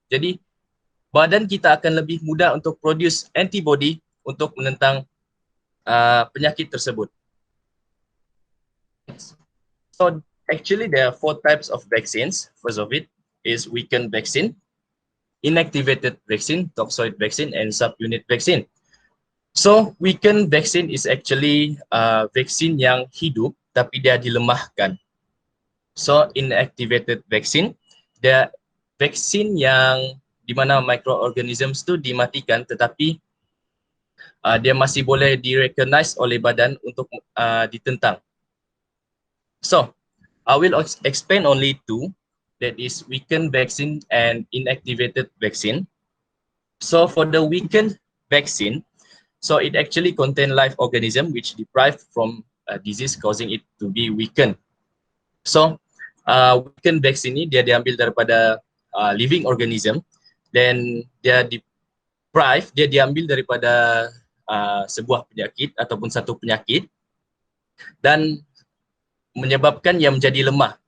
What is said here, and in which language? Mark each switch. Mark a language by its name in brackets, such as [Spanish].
[Malay] Jadi badan kita akan lebih mudah untuk produce antibody untuk menentang penyakit tersebut. [English] So actually there are 4 types of vaccines. First of it is weakened vaccine, inactivated vaccine, toxoid vaccine, and subunit vaccine. So weakened vaccine is actually [Malay] vaksin yang hidup tapi dia dilemahkan. [English] So inactivated vaccine, [Malay] dia vaksin yang di mana microorganisms tu dimatikan tetapi dia masih boleh direcognize oleh badan untuk ditentang. [English] So I will explain only 2, that is weakened vaccine and inactivated vaccine. So for the weakened vaccine, so it actually contain live organism which deprived from disease causing it to be weakened. So weakened vaccine [Malay] ni dia diambil daripada living organism, then dia diambil daripada sebuah penyakit ataupun satu penyakit dan menyebabkan ia menjadi lemah.